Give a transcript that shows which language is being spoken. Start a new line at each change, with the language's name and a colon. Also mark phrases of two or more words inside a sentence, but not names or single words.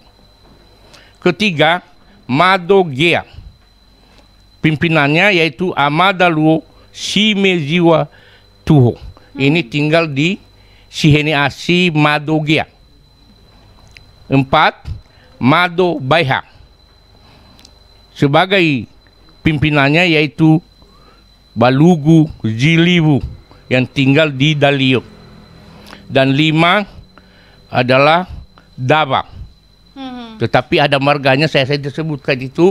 Indonesian: 3, Mado Gea. Pimpinannya yaitu Amadaluo Simeziwa Tuho. Ini tinggal di Siheneasi Mado Gea. 4, Mado Baiha. Sebagai pimpinannya yaitu Balugu Ziliwu yang tinggal di Dalio. Dan 5 adalah Daba. Tetapi ada marganya saya disebutkan itu.